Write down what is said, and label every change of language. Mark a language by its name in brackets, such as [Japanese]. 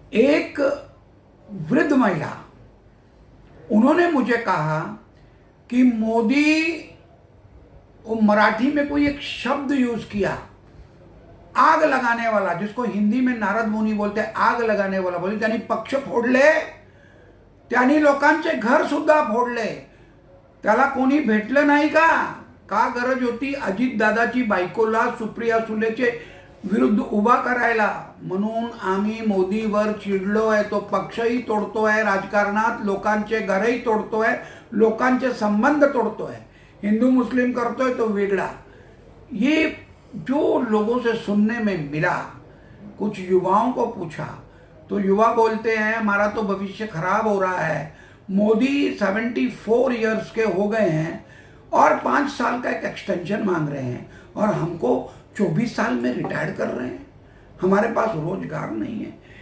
[Hindi] एक वृद्ध महिला, उन्होंने मुझे कहा कि मोदी, वो मराठी में कोई एक शब्द यूज किया, आग लगाने वाला, जिसको हिंदी में नारद मुनी बोलते हैं, आग लगाने वाला। [Marathi] बोली त्यांनी पक्ष फोडले, त्यांनी लोकांचे घर सुद्धा फोडले, त्याला कोणी भेटलं नाही का गरज होती अजित दादाची बायकोला सुप्रिया सुलेचे विरुद्ध उभा करायला? म्हणून आम्ही मोदीवर चिडलोय। तो पक्षही तोडतोय, राजकारणात लोकांचे घरही तोडतोय, लोकांचे संबंध तोडतोय, हिंदू मुस्लिम करतोय तो वेगळा। [Hindi] ये जो लोगों से सुनने में मिला, कुछ युवाओं को पूछा तो युवा बोलते हैं हमारा तो भविष्य खराब हो रहा है। मोदी 74 इयर्स के हो गए हैं और 5 साल का एक एक्सटेंशन मांग रहे हैं, और हमको 24 साल में रिटायर कर रहे हैं, हमारे पास रोजगार नहीं है।